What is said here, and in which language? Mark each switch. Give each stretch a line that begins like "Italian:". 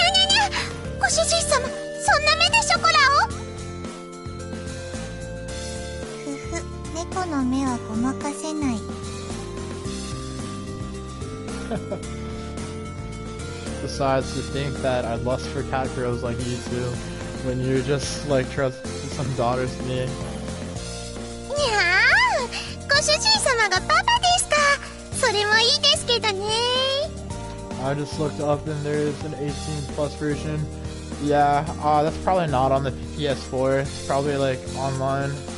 Japanese: にゃにゃにゃ、ご主人様、そんな目でショコラを。ふふ、猫の目はごまかせない。
English: Besides, to think that I lust for cat girls like you two, when you're just like some daughters to me.
Japanese: にゃー、ご主人様がパパですか。それもいいですけどね。
English: I just looked up and there's an 18 plus version. Yeah, that's probably not on the PS4. It's probably like online.